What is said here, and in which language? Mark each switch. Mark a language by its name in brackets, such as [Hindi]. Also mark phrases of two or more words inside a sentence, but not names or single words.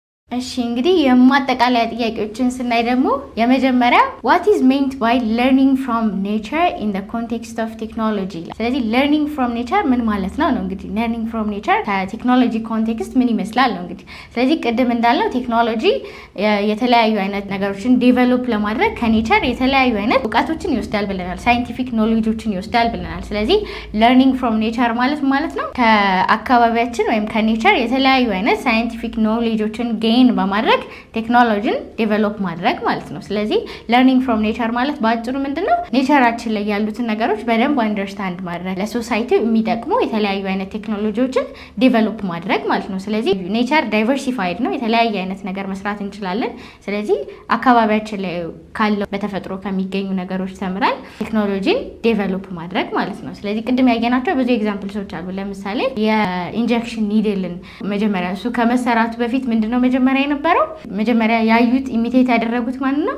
[Amharic] እሺ እንግዲህ የማጠቃለያ ጥያቄዎችን ስናይ ደግሞ የመጀመሪያ [English] what is meant by learning from nature in the context of technology። [Amharic] ስለዚህ [English] learning from nature [Amharic] ምን ማለት ነው እንግዲህ [English] learning from nature [Amharic] ከቴክኖሎጂ ኮንቴክስት ምን ይመስላል ነው እንግዲህ። ስለዚህ ቅድም እንዳልነው ቴክኖሎጂ የተለያዩ አይነት ነገሮችን ዴቨሎፕ ለማድረግ ከኔቸር የተለያዩ አይነት እውቀቶችን ይወስዳል ብለናል፣ [English] scientific knowledges [Amharic] ይወስዳል ብለናል። ስለዚህ [English] learning from nature [Amharic] ማለት ነው ከአካባቢያችን ወይም ከኔቸር የተለያዩ አይነት [English] scientific knowledges [Amharic] በማድረግ ቴክኖሎጂን ዴቨሎፕ ማድረግ ማለት ነው። ስለዚህ [English] learning from nature [Amharic] ማለት በአጭሩ ምንድነው ኔቸራችን ላይ ያሉትን ነገሮች በደንብ አንደርስታንድ ማድረግ፣ ለሶሳይቲ የሚጠቅሙ የተለያዩ አይነት ቴክኖሎጂዎችን ዴቨሎፕ ማድረግ ማለት ነው። ስለዚህ [English] nature diversified [Amharic] ነው፣ የተለያየ አይነት ነገር መስራት እንችላለን። ስለዚህ አካባቢያችን ላይ ካለው በተፈጥሮ ከሚገኙ ነገሮች ተምረን ቴክኖሎጂን ዴቨሎፕ ማድረግ ማለት ነው። ስለዚህ ቅድም ያየናቸው ብዙ ኤግዛምፕልሶች አሉ። ለምሳሌ [English] injection needle [Amharic] መጀመሪያ እሱ ከመሰራቱ በፊት ምንድነው መጀመሪያ ያዩት ኢሚቴት ያደረጉት ማን ነው?